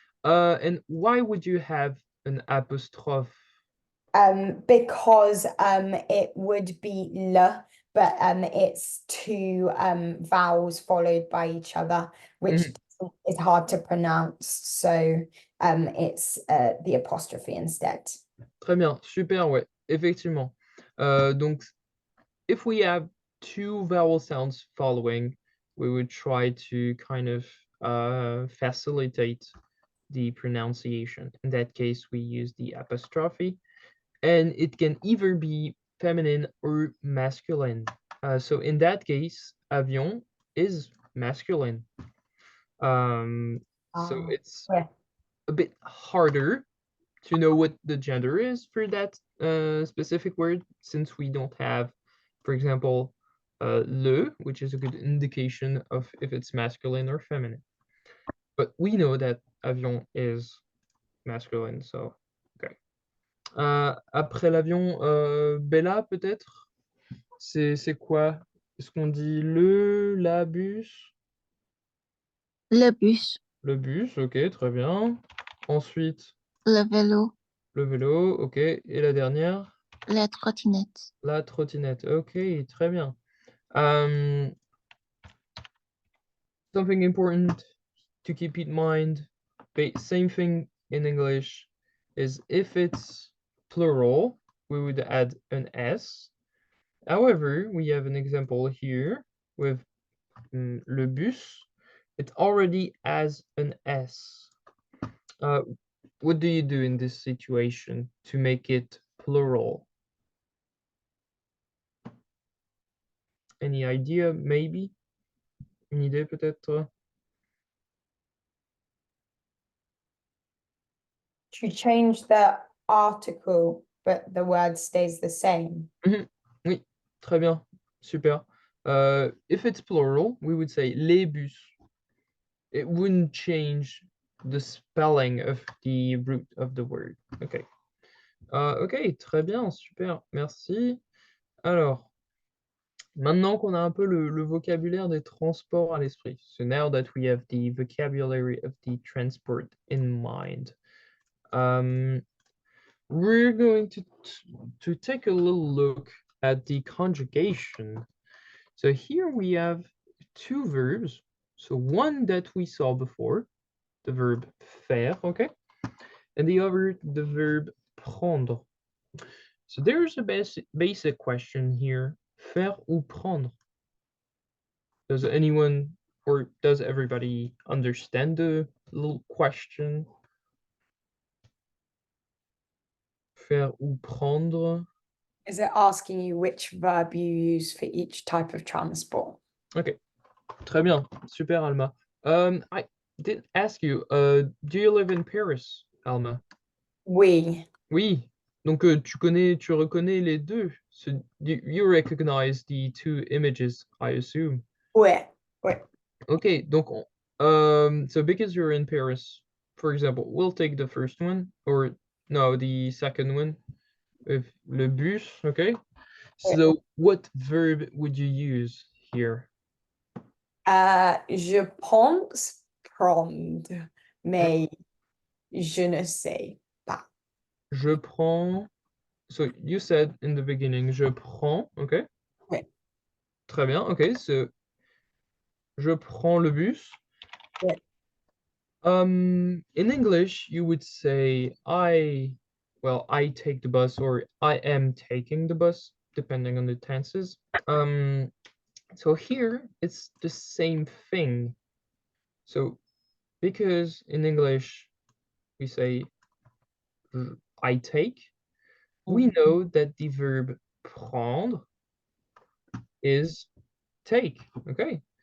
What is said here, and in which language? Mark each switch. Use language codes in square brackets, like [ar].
[en] And why would you have an apostrophe? Because it would be le, but it's two vowels followed by each other, which is hard to pronounce. So it's the apostrophe instead. [fr] Très bien, super, ouais, effectivement. [en] Donc, if we have two vowel sounds following, we would try to kind of facilitate the pronunciation. In that case, we use the apostrophe, and it can either be feminine or masculine. So in that case, avion is masculine. So it's yeah. a bit harder to know what the gender is for that specific word, since we don't have, for example, le, which is a good indication of if it's masculine or feminine. But we know that avion is masculine, so okay. [fr] Après l'avion, Bella, peut-être? C'est quoi? Est-ce qu'on dit la bus? Le bus, Le bus, ok, très bien. Ensuite, le vélo, le vélo, ok. Et la dernière? la trottinette. La trottinette, ok, très bien. [en] Something important to keep in mind, same thing in English, is if it's plural, we would add an S. However, we have an example here with le bus. It already has an S. What do you do in this situation to make it plural? Any idea, maybe? [fr] Une idée peut-être? [en] To change the article, but the word stays the same. [fr] Oui, très bien, super. [en] If it's plural, we would say les bus. It wouldn't change the spelling of the root of the word. Okay. [fr] Ok, très bien, super, merci. Alors, maintenant qu'on a un peu le vocabulaire des transports à l'esprit, [en] so now that we have the vocabulary of the transport in mind, we're going to take a little look at the conjugation. So here we have two verbs. So one that we saw before, the verb faire, okay? And the other, the verb prendre. So there's a basic question here. [fr] Faire ou prendre? [en] Does anyone or does everybody understand the little question? [fr] Faire ou prendre? [en] Is it asking you which verb you use for each type of transport? [fr] Okay, très bien, super Alma. [en] I did ask you, do you live in Paris, Alma? [fr] We. Oui, donc tu reconnais les deux. [en] So you recognize the two images, I assume. [fr] Ouais. [en] Okay, donc so because you're in Paris, for example, we'll take the first one, or no, the second one, with le bus, okay? So what verb would you use here? [fr] Je pense prendre, mais je ne sais pas. Je prends. [en] So you said in the beginning, [fr] je prends, [en] okay? [fr] Oui. Très bien, okay, so je prends le bus. Oui. [en] In English, you would say I take the bus, or I am taking the bus, depending on the tenses. So here it's the same thing. So because in English we say I take, we know that the verb prendre is take. Okay.